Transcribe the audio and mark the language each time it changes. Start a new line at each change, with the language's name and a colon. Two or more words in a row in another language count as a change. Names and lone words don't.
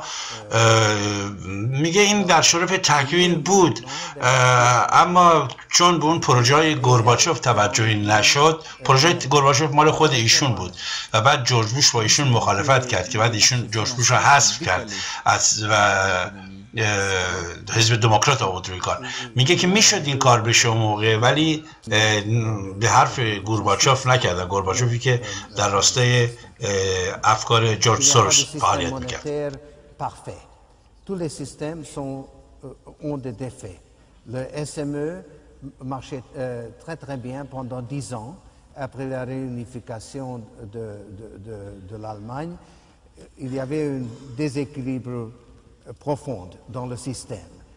Persian: میگه این در شرف تکوین بود، اما چون به اون پروژه گورباچوف توجهی نشد، پروژه گورباچوف مال خود ایشون بود و بعد جورج بوش با ایشون مخالفت کرد که بعد ایشون جورج بوش رو حذف کرد و حزب دموکرات آورد روی کار. میگه که میشد این کار بشه موقع، ولی به حرف گورباچوف نکرد. گورباچوفی که در راستای افکار جورج سوروس فعالیت میکرد.
French: Tous les systèmes ont des défauts. Le SME marchait très bien pendant 10 ans après la réunification de l'Allemagne. Il y avait un déséquilibre profond dans le système.